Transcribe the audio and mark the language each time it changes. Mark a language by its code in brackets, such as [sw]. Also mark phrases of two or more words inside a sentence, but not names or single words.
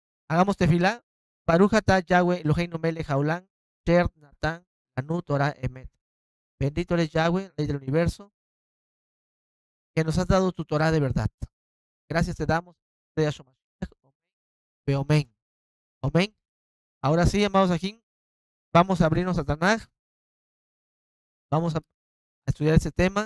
[es] Hagamos tefilá. [he] ברוך אתה יהוה אלוהינו מלך העולם אשר נתן לנו תורה אמת. [es] Bendito eres Yahweh, Rey del universo, que nos has dado tu Torah de verdad. Gracias te damos. Amén. Amén. Ahora sí, amados aquí, vamos a abrirnos a Tanaj. Vamos a estudiar este tema.